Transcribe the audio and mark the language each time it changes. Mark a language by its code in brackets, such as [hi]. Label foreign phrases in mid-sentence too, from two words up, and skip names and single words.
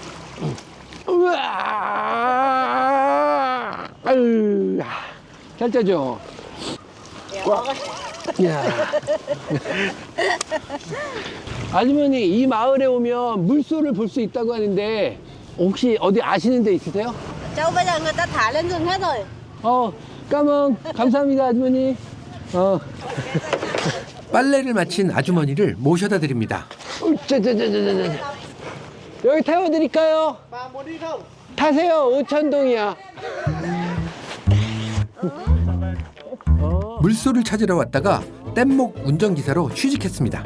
[ko] 아유, 잘 짜죠? 야. 아주머니 이 마을에 오면 물소를 볼 수 있다고 하는데 혹시 어디 아시는 데 있으세요? [vi] Châu bây giờ người ta thả lên rừng hết rồi. [ko] 까먹 감사합니다 아주머니. 빨래를 마친 아주머니를 모셔다 드립니다. 여기 태워드릴까요? 타세요. 오천동이야. 물소를 찾으러 왔다가 뗏목 운전기사로 취직했습니다.